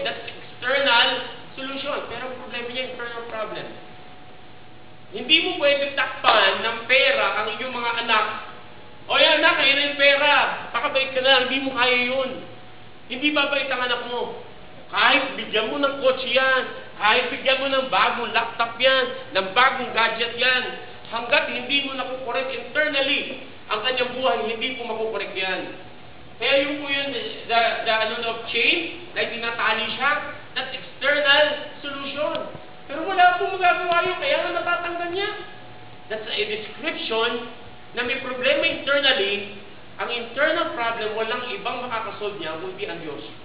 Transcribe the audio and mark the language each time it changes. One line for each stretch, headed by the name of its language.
English: That's external solution.
Filipino: Pero ang problema niya, internal problem. Hindi mo pwede takpan ng pera ang inyong mga anak. O yan anak, ayun yung pera. Pakabait ka na, hindi mo kaya yun. Hindi babait ang anak mo. Kahit bigyan mo ng kotse yan, kahit bigyan mo ng bagong laptop yan, ng bagong gadget yan, hanggat hindi mo nakukorek internally ang kanyang buhay, hindi po makukorek yan. Kaya yung po yun,
English: the chain,
Filipino: na tinatali siya,
English: that's external solution.
Filipino: Pero wala pong magagawa yun, kaya nga natatanggal niya.
English: That's a description
Filipino: na may problema
English: internally.
Filipino: Ang internal problem, walang ibang makakasolve niya, kundi ang Diyos.